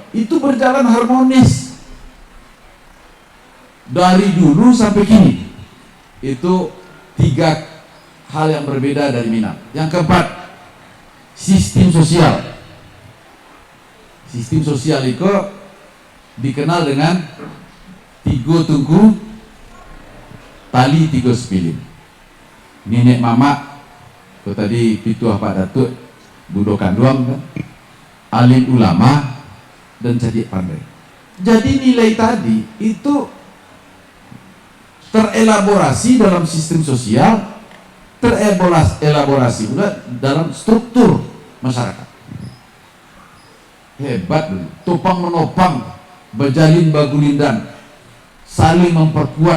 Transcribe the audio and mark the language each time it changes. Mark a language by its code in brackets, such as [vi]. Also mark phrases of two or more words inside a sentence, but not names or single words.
[id] Itu berjalan harmonis dari dulu sampai kini. Itu 3 hal yang berbeda dari Minang. Yang keempat, sistem sosial. Sistem sosial itu dikenal dengan 3 tungku tali 3 sepilin. Nenek mama, itu tadi pituah Pak Datuk, [min] budo kanduang [id] kan? Alim ulama dan cerdik pandai. Jadi nilai tadi itu terelaborasi dalam sistem sosial, terelaborasi juga dalam struktur masyarakat. Hebat dulu, topang menopang, berjalin bagulindan, saling memperkuat.